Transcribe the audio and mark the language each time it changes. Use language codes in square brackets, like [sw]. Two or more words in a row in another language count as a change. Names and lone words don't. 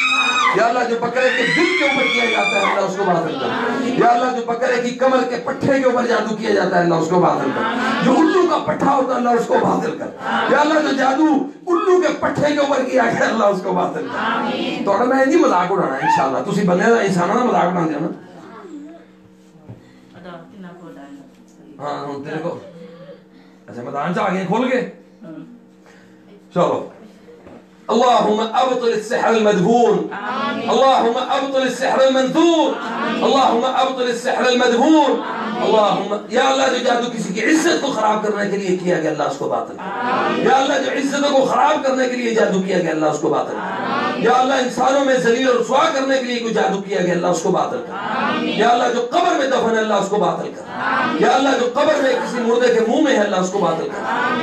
[ur] یا اللہ جو بکرے کے دل کے اوپر کیا جاتا ہے اللہ اس کو باطل کر. یا اللہ جو بکرے کی کمر کے پٹھے کے اوپر جادو کیا جاتا ہے اللہ اس کو باطل کر. جو الو کا پٹھا ہوتا ہے اللہ اس کو باطل کر. یا اللہ جو جادو الو کے پٹھے کے اوپر کیا گیا اللہ اس کو باطل کر. [pa] تو میں نہیں مذاق اڑانا انشاءاللہ. تسی بندے دا انساناں دا مذاق بنا دینا. ہاں ہن تیرے کو اچھا میدان چ آ گئے کھول کے. [ar] چلو اللهم ابطل السحر المدفون. اللهم ابطل السحر المنثور. اللهم ابطل السحر المدفون. [ur] اللهم یا اللہ جو جادو کسی کی عزت کو خراب کرنے کے لیے کیا گیا اللہ اس کو باطل کر. یا اللہ جو عزتوں کو خراب کرنے کے لیے جادو کیا گیا اللہ اس کو باطل کر. یا اللہ انسانوں میں ذلیل اور رسوا کرنے کے لیے کوئی جادو کیا گیا اللہ اس کو باطل کر. یا اللہ جو قبر میں دفن ہے اللہ اس کو باطل کر. یا اللہ جو قبر میں کسی مردے کے منہ میں ہے اللہ اس کو باطل کر.